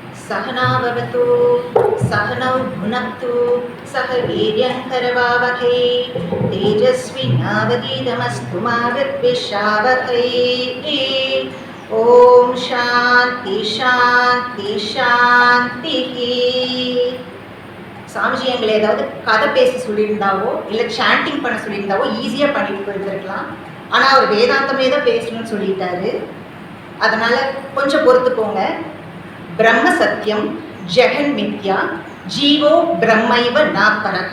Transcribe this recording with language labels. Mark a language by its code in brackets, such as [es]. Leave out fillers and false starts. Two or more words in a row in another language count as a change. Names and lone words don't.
[sa] सहनाववतु सहनौ भुनक्तु सह वीर्यङ्करवावहै तेजस्विनावधीतमस्तु मा विद्विषावहै। ओम शांति शांति शांति। [ta] சாமிஜி எங்களை ஏதாவது கதை பேச சொல்லியிருந்தாவோ இல்லை சாண்டிங் பண்ண சொல்லியிருந்தாவோ ஈஸியாக பண்ணிட்டு போயிருந்துருக்கலாம். ஆனால் அவர் வேதாந்தமே தான் பேசணும்னு சொல்லிட்டாரு. அதனால் கொஞ்சம் பொறுத்துக்கோங்க. [sa] ब्रह्म सत्यम् जगन् मिथ्या जीवो ब्रह्मैव नापरः.